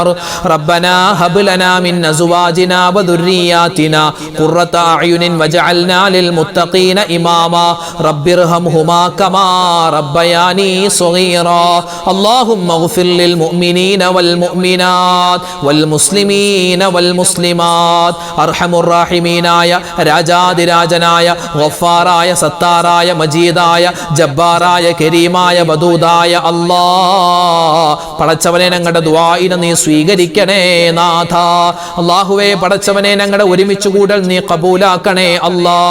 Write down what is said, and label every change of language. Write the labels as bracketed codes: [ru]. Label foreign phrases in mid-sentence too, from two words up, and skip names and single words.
[ar] ربنا هب لنا من أزواجنا وذرياتنا قرة أعين واجعلنا للمتقين إماما. رب ارحمهما كما ربياني صغيرا. اللهم اغفر للمؤمنين والمؤمنات والمسلمين والمسلمات. أرحم الراحمين يا [ml] രാജാതിരാജനായ ഗഫാറായ സത്താറായ മജീദായ ജബ്ബാറായ കരീമായ വദൂദായ അല്ലാഹ്, പടച്ചവനെ ഞങ്ങളുടെ ദുആഇനെ നീ സ്വീകരിക്കണേ നാഥ. അല്ലാഹുവേ, പടച്ചവനെ ഞങ്ങളുടെ ഒരുമിച്ച് കൂടൽ നീ ഖബൂലാക്കണേ അല്ലാഹ്.